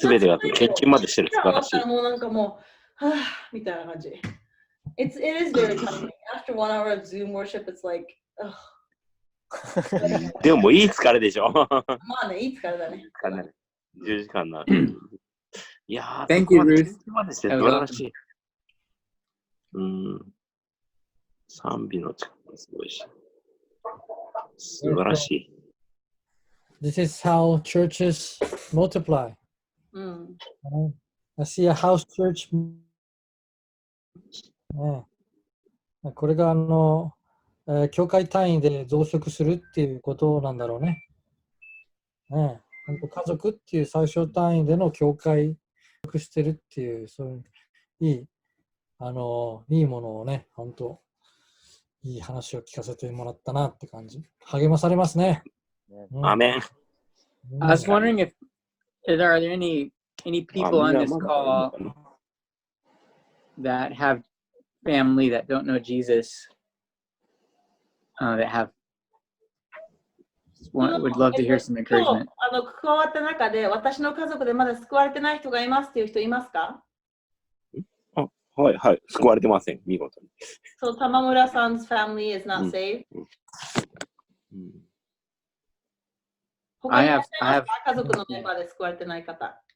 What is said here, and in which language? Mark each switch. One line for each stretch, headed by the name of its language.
Japanese: すべてが献金までしてる。素晴らしい。もうなんかもう、はぁみたいな感じ。
English: It is very tiring. After 1 hour of Zoom worship, it's like, ugh.
Japanese: でももういい疲れでしょ。まあね、いい疲れだね。 10時間な。いやー、
English: Thank you, Ruth.
Japanese: までして素晴らしい。賛美の力がすごいし。素晴らしい。
English: This is how churches multiply. I see a house church.
Japanese: これが教会単位で増殖するっていうことなんだろうね。家族っていう最小単位での教会をしてるっていう、そういういいものをね、本当いい話を聞かせてもらったなって感じ。励まされますね。
English: Amen. I was wondering if are there any people on this call that have family that don't know Jesus, that would love to hear some encouragement.
Japanese: 加わった中で私の家族でまだ救われてない人がいますっていう人いますか？はいはい、救われてません、見事に。
English: So Tamamura san's family is not saved. I have
Japanese: 家族のメンバーで救われてない方。